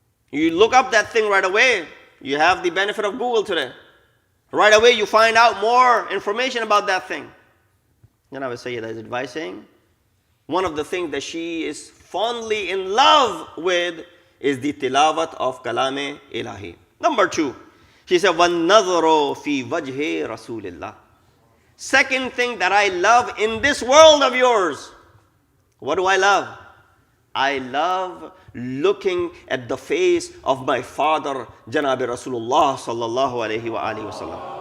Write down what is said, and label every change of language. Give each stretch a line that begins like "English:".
English: You look up that thing right away. You have the benefit of Google today. Right away you find out more information about that thing. Janab Sayyida is advising, one of the things that she is fondly in love with is the tilawat of Kalame Ilahi. Number 2, she said,
Arabic: وَالنَّظْرُ فِي وَجْهِ رَسُولِ اللَّهِ.
English: Second thing that I love in this world of yours. What do I love? I love looking at the face of my father, Janabi Rasulullah sallallahu alayhi wa alihi wa sallam.